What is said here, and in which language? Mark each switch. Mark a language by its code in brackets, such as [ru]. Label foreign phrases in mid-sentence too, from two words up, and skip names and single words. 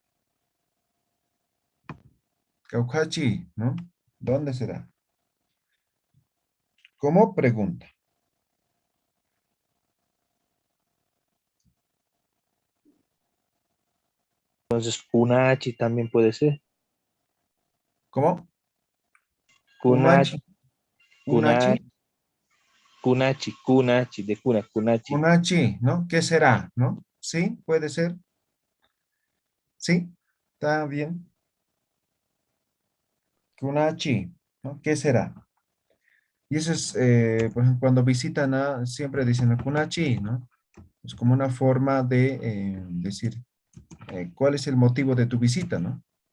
[es] Caucachi, ¿no? ¿Dónde será? Como pregunta. Entonces, Kunachi también puede ser. ¿Cómo? Kunachi, Unachi, Unachi, Kunachi, kunachi, de cuna, kunachi. Kunachi, ¿no? ¿Qué será? ¿No? Sí, puede ser. Sí, está bien. Kunachi, ¿no? ¿Qué será? Y eso es, por ejemplo, cuando visitan siempre dicen Kunachi, ¿no? Es como una forma de decir cuál es el motivo de tu visita, ¿no?